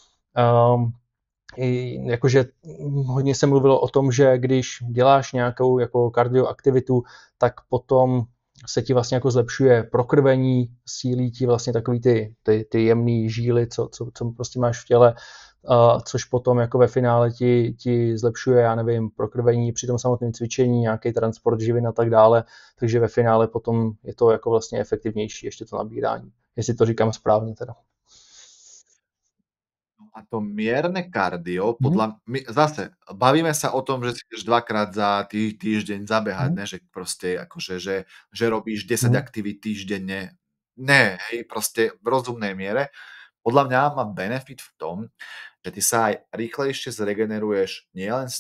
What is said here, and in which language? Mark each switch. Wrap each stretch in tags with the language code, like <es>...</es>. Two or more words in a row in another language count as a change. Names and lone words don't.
<cs>Jakože hodně se mluvilo o tom, že když děláš nějakou jako kardioaktivitu, tak potom se ti vlastně jako zlepšuje prokrvení, sílí ti vlastně takový ty jemný žíly, co prostě máš v těle, což potom jako ve finále ti zlepšuje, já nevím, prokrvení při tom samotném cvičení, nějaký transport živin a tak dále, takže ve finále potom je to jako vlastně efektivnější ještě to nabírání, jestli to říkám správně teda.</cs> <sk>A to mierne kardio, Mhm. zase bavíme sa o tom, že si ideš dvakrát za týždeň zabehať, Mhm. ne, že proste akože, že robíš 10 Mhm. aktivít týždenne. Ne, hej, proste v rozumnej miere. Podľa mňa má benefit v tom, že ty sa aj rýchlejšie zregeneruješ nielen z</sk>